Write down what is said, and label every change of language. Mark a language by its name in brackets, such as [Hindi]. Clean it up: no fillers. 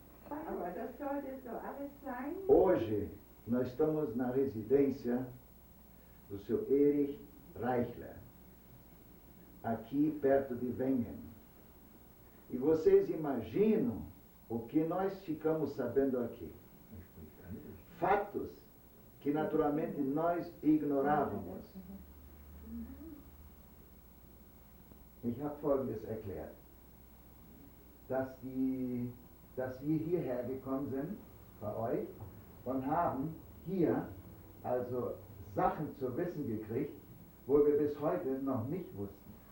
[German] Aber das sollte so alles sein. [Portuguese] Hoje, nós estamos na residência do Sr. Erich Reichler, aqui perto de Wengen. E vocês imaginam o que nós ficamos sabendo aqui? Fatos que naturalmente nós ignorávamos. [German] Ich habe Folgendes erklärt, dass wir hierher gekommen sind, bei euch, und haben hier also Sachen zu wissen gekriegt, wo wir bis heute noch nicht wussten.